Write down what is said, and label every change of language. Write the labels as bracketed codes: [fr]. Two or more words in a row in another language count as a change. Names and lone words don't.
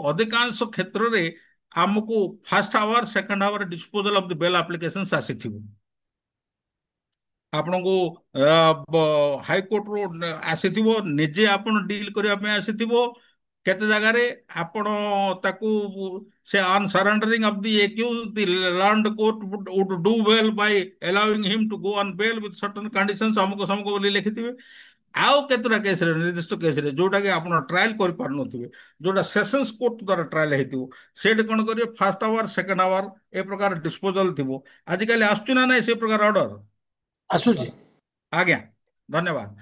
[or] ଅଧିକାଂଶ କ୍ଷେତ୍ରରେ ଆମକୁ [en] first hour second hour disposal of the bail applications ଆସିଥିବ। [or] ଆପଣଙ୍କୁ ହାଇକୋର୍ଟରୁ ଆସିଥିବ, ନିଜେ ଆପଣ ଡିଲ୍ କରିବା ପାଇଁ ଆସିଥିବ। କେତେ ଜାଗାରେ ଆପଣ ତାକୁ ସେ [en] on surrendering of the accused the learned court would do well by allowing him to go on bail with certain conditions [or] ଅମୁକ ସମୁକ ବୋଲି ଲେଖିଥିବେ। ଆଉ କେତେଟା କେସରେ, ନିର୍ଦ୍ଦିଷ୍ଟ କେସରେ ଯୋଉଟା କି ଆପଣ ଟ୍ରାଏଲ କରିପାରୁନଥିବେ, ଯୋଉଟା [en] sessions court [or] ଦ୍ୱାରା ଟ୍ରାଏଲ ହେଇଥିବ, ସେଠି କଣ କରିବେ, [en] first hour second hour [or] ଏ ପ୍ରକାର ଡିସ୍ପୋଜାଲ ଥିବ। ଆଜିକାଲି ଆସୁଛି ନା ନାହିଁ ସେ ପ୍ରକାର ଅର୍ଡର? ଆସୁଛି। ଆଜ୍ଞା, ଧନ୍ୟବାଦ।